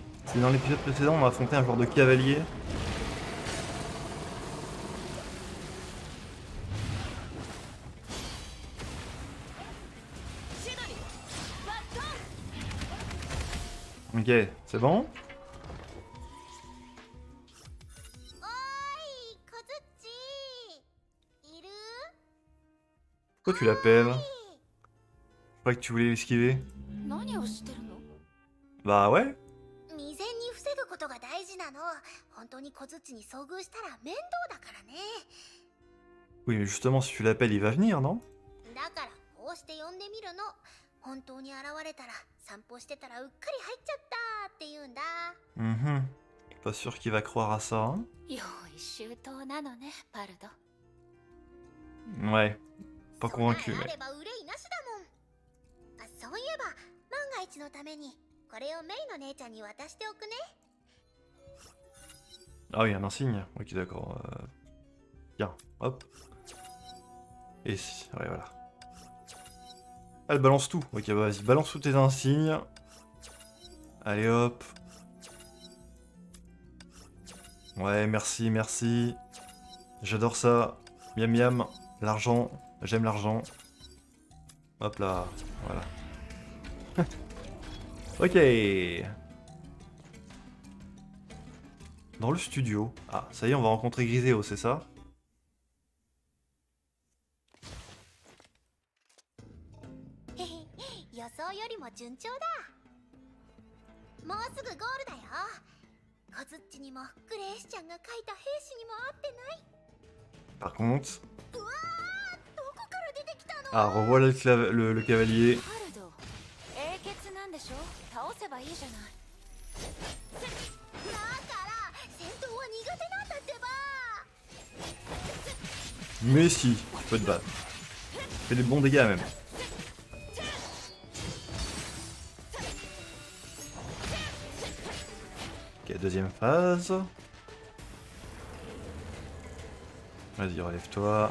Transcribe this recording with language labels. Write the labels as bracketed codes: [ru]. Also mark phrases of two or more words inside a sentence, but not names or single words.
[fr] C'est dans l'épisode précédent, on a affronté un genre de cavalier. Ok, c'est bon? [ja] おーい、こずっちいる？ [fr] Pourquoi tu l'appelles? Je croyais que tu voulais l'esquiver. [ja] 何をしてるの？ [fr] Bah ouais. [ja] 未然に防ぐことが大事なの。本当にこずっちに遭遇したら面倒だからね。 [fr] Oui, mais justement, si tu l'appelles, il va venir, non? [ja] だからこうして呼んでみるの。本当に現れたら散歩してたらうっかり入っちゃったって言うんだ。 Mhm. [fr] Pas sûr qu'il va croire à ça, hein? [ja] 用意周到なのね、パルド。 [fr] Ouais. Pas [ja] そんな [fr] convaincu, [ja] あ [fr] mais... [ja] れば憂いなしだもん。あ、そういえば万が一のためにこれをメイの姉ちゃんに渡しておくね。 [fr] Ah oui, un insigne. Ok, d'accord. Tiens, hop. Et si, ouais, voilà. Elle balance tout. Ok, bah vas-y, balance tous tes insignes. Allez, hop. Ouais, merci, merci. J'adore ça. Miam miam. L'argent. J'aime l'argent. Hop là. Voilà. Ok. Dans le studio. Ah, ça y est, on va rencontrer Griseo, c'est ça? [ja] へへ予想よりも順調だ。もうすぐゴールだよ。こずっちにもグレースちゃんが描いた兵士にも会ってない。 [fr] Par contre... [ja] うわー、どこから出てきたの？ [fr] Ah, revoilà le cavalier. [ja] パルド、英傑なんでしょ？倒せばいいじゃない。だから戦闘は苦手なんだってば。 [fr] Mais si, tu peux te battre. Fais des bons dégâts même. Ok, deuxième phase. Vas-y, relève-toi.